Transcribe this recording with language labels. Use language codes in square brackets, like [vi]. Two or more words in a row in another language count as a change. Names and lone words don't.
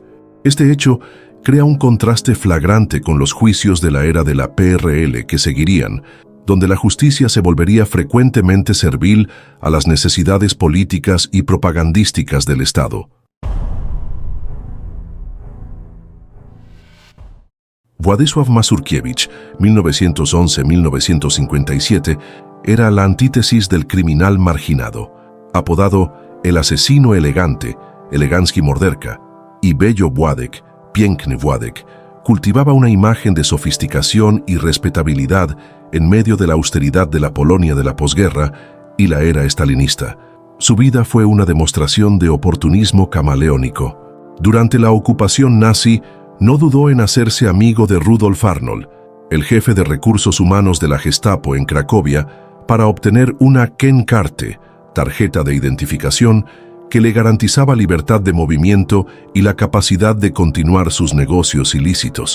[es] Este hecho crea un contraste flagrante con los juicios de la era de la PRL que seguirían, donde la justicia se volvería frecuentemente servil a las necesidades políticas y propagandísticas del Estado. Władysław Mazurkiewicz, 1911-1957, era la antítesis del criminal marginado, apodado el asesino elegante, [pl] elegancki morderca, y Bello Władek, piękny Władek, [es] cultivaba una imagen de sofisticación y respetabilidad en medio de la austeridad de la Polonia de la posguerra y la era estalinista. Su vida fue una demostración de oportunismo camaleónico. Durante la ocupación nazi, no dudó en hacerse amigo de Rudolf Arnold, el jefe de recursos humanos de la Gestapo en Cracovia, para obtener una Kennkarte, tarjeta de identificación, que le garantizaba libertad de movimiento y la capacidad de continuar sus negocios ilícitos.